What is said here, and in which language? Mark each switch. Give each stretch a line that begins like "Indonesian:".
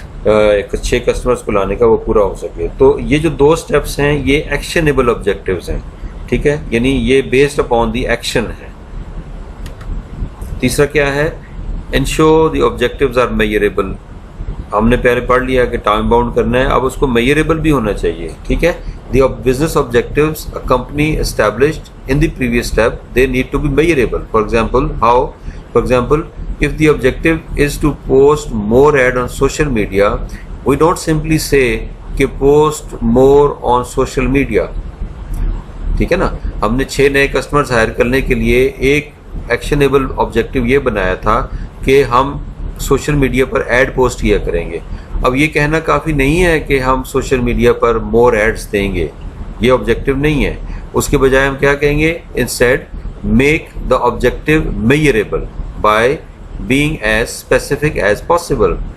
Urdu: ایک اچھے کسٹمرز کو لانے کا وہ پورا ہو سکے. تو یہ جو 2 اسٹیپس ہیں یہ ایکشنیبل آبجیکٹیوز ہیں, ٹھیک ہے, یعنی یہ بیسڈ اپون دی ایکشن ہے. تیسرا کیا ہے,
English: Ensure the objectives are measurable.
Urdu: ہم نے پہلے پڑھ لیا کہ ٹائم باؤنڈ کرنا ہے, اب اس کو میئریبل بھی ہونا چاہیے, ٹھیک ہے.
English: The business objectives a company established in the previous step, they need to be measurable. For example, if the objective is to post more ad on social media, we don't simply say
Urdu: کہ
English: post more on social media,
Urdu: ٹھیک ہے نا. ہم نے 6 نئے customers higher کرنے کے لیے ایک ایکشنیبل آبجیکٹیو یہ بنایا تھا کہ ہم سوشل میڈیا پر ایڈ پوسٹ کیا کریں گے. اب یہ کہنا کافی نہیں ہے کہ ہم سوشل میڈیا پر مور ایڈز دیں گے, یہ آبجیکٹیو نہیں ہے. اس کے بجائے ہم کیا کہیں گے,
English: Instead make the objective measurable by being as specific as possible.